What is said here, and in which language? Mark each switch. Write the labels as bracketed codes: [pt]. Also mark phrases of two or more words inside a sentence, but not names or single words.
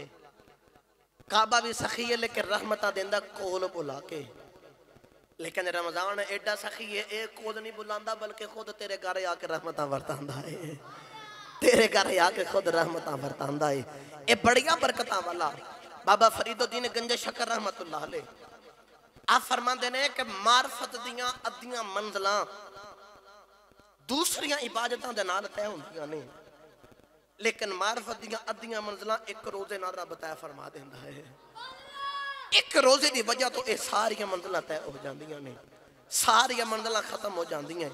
[pa] کعبہ بھی سخی ہے لیکن رحمتا دیندا کول بلا کے. لیکن رمضان ایڈا سخی ہے، ایک کول نہیں بلاندا بلکہ خود تیرے گھر آکے رحمتا ورتاندا ہے. تیرے گھر آکے خود رحمتا ورتاندا ہے. یہ بڑیا برکتاں والا بابا فریدالدین گنج شکر [ar] رحمة الله عليه [pa] آپ فرماتے نے کہ معرفت دیاں ادھیاں منزلاں دوسریاں عبادتاں دے نال طے ہوندیاں نے، لیکن معرفت دیاں ادھیاں منزلاں ایک روزے نال رب طے فرما دیندا ہے. ایک روزے دی وجہ توں یہ ساریاں منزلاں طے ہو جاندیاں نے، ساریاں منزلاں ختم ہو جاندیاں.